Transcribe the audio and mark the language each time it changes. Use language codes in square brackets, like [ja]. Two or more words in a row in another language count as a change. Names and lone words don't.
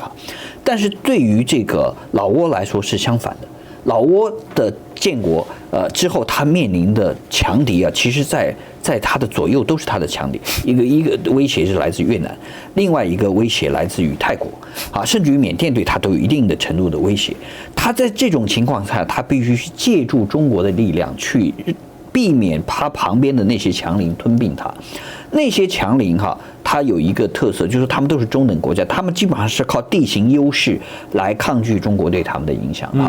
[zh] 但是對於這個老撾來說是相反的，老撾的建國之後，他面臨的強敵啊，其實在他的左右都是他的強敵，一個威脅是來自越南，另外一個威脅來自於泰國啊，甚至於緬甸對他都有一定的程度的威脅。他在這種情況下，他必須去借助中國的力量去避免他旁邊的那些強鄰吞併他。那些強鄰哈，它有一個特色，就是他們都是中等國家，他們基本上是靠地形優勢來抗拒中國對他們的影響啊。